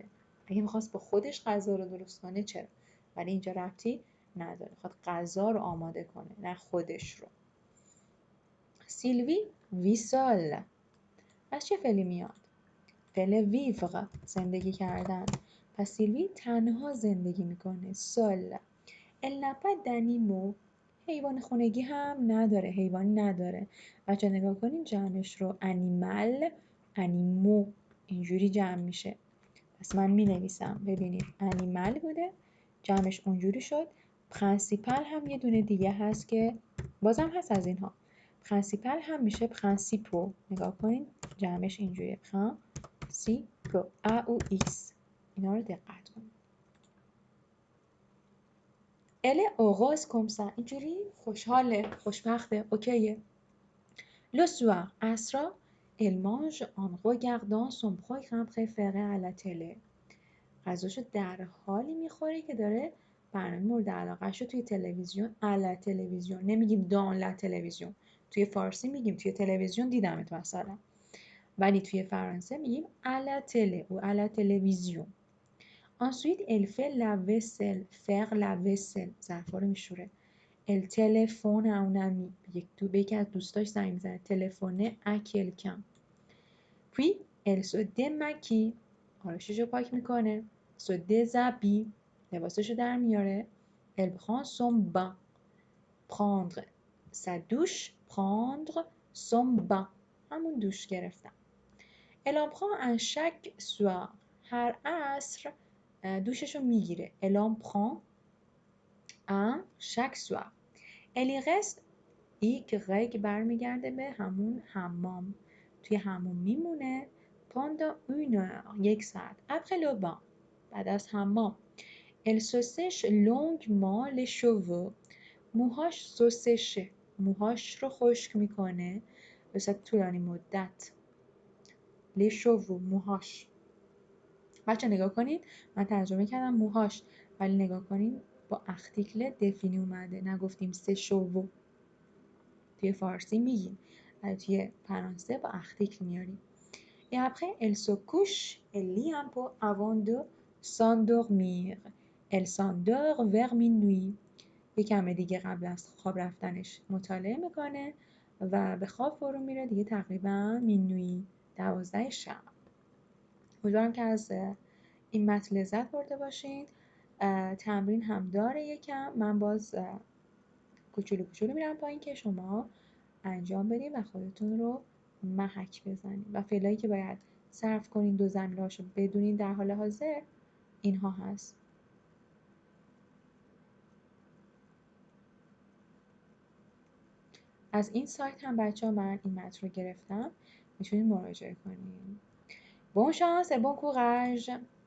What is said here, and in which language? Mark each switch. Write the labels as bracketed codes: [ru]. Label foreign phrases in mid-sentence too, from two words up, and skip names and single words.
[fa] اگه میخواست به خودش غذا رو درست کنه چرا، ولی اینجا ربطی نداره، میخواد غذا رو آماده کنه نه خودش رو. سیلوی ویسال، از چه فعلی میاد؟ فعل ویور، زندگی کردن. پس سیلوی تنها زندگی میکنه. سال. [fr] Elle n'a pas d'animaux، [fa] حیوان خونگی هم نداره، حیوانی نداره. بچه نگاه کنین جمعش رو، انیمال، انیمو اینجوری جمع میشه. پس من می نویسم ببینید انیمال بوده، جمعش اونجوری شد. پرنسیپل هم یه دونه دیگه هست که بازم هست از اینها، پرنسیپل هم میشه پرنسیپو. نگاه کنین جمعش اینجوریه، پرنسیپو، ا او ایکس. اینا رو دقت کنید. [fr] Elle est heureuse comme ça، [fa] اینجوری خوشحاله، خوشبخته، اوکیه. [fr] Le soir، عصرا، elle mange en regardant son programme préféré à la télé. [fa] غذاشو در حالی میخوره که داره برنامه مورد علاقه‌شو توی تلویزیون، [fr] à la télévision, [fa] نمیگیم [fr] dans la télévision. [fa] توی فارسی میگیم توی تلویزیون دیدمت مثلا، ولی توی فرانسه میگیم [fr] à la télé [fa] و [fr] à la télévision. Ensuite elle fait la vaisselle، faire la vaisselle، [fa] ظرفا رو میشوره. [fr] elle téléphone à un ami، [fa] به یکی از دوستاش زنگ میزنه، تلفونه [fr] à quelqu'un. puis elle se démaquille، [fa] آرایشش رو پاک میکنه. [fr] se déshabille، [fa] لباسش رو در میاره. [fr] elle prend son bain، prendre sa douche، prendre son bain، [fa] همون دوش گرفتن. [fr] elle en prend un chaque soir، [fa] هر عصر دوشش رو میگیره. [fr] elle en prend un chaque soir. elle y reste، [fa] y برمیگرده به همون حمام، توی حموم میمونه. [fr] pendant une heure، [fa] یک ساعت. [fr] après le bain، [fa] بعد از حمام. [fr] elle se sèche longuement les cheveux، موهاش se sèche، [fa] موهاش رو خشک میکنه به صورت طولانی مدت. [fr] les cheveux، [fa] موهاش. بچه نگاه کنید من ترجمه کردم موهاش، ولی نگاه کنید با [fr] article défini [fa] اومده، نگفتیم [fr] ses cheveux. [fa] توی فارسی میگیم ولی توی فرانسه با ارتیکل میاریم. [fr] et après elle se couche، elle lit un peu avant de s'endormir. elle s'endort vers minuit، [fa] یک کم دیگه قبل از خواب رفتنش مطالعه میکنه و به خواب فرو میره دیگه تقریبا مینوی، 12 شب. امیدوارم که از این متن لذت برده باشین. تمرین هم داره یکم، من باز کوچولو کوچولو میرم پایین که شما انجام بدین و خودتون رو محک بزنین و فعلایی که باید صرف کنین دو ضمیرهاشو بدونین در حال حاضر اینها هست. از این سایت هم بچه‌ها من این متن رو گرفتم، میتونین مراجعه کنین. [fr] Bonne chance et bon courage!